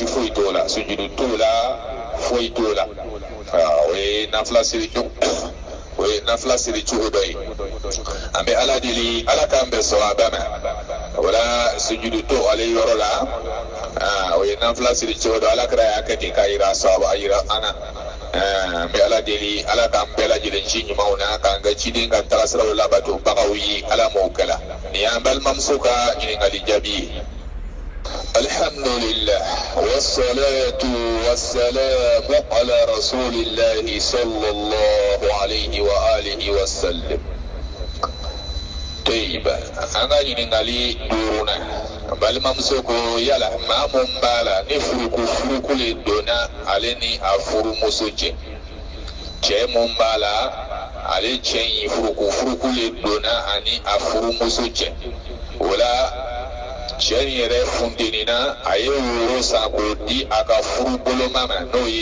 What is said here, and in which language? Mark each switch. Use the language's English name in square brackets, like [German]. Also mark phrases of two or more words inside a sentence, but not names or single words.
[Bambara] foyi t'o la sujudu t'o la foyi t'o la o ye nafila seli cogo o ye nafila seli cogo dɔ ye an bɛ ala deli ala k'an bɛn sawaba ma o la sujudu to ale yɔrɔ la o ye nafila seli cogo dɔ ala kɛra y'a kɛ ten k'a yira sawaba a yira an na an bɛ ala deli ala k'an bɛɛ lajɛlen ci ɲumanw na k'an kɛ ciden ka tagasiraw labato bagaw ye ala m'o kɛla nin y'an balimamuso ka ɲininkali jaabi ye. [Arabic] الحمد لله والصلاة والسلام على رسول الله صلى الله عليه وآله وسلم. طيب أنا ينقلي دورنا [Bambara] balimamuso yala maa mun b'a la ni furuku le donna ale ni a furumuso cɛ cɛ mun b'a la ale cɛ in furuku le donna ani a furumuso cɛ o la cɛ in yɛrɛ funtenina a ye woro san k'o di a ka furu boloma ma n'o ye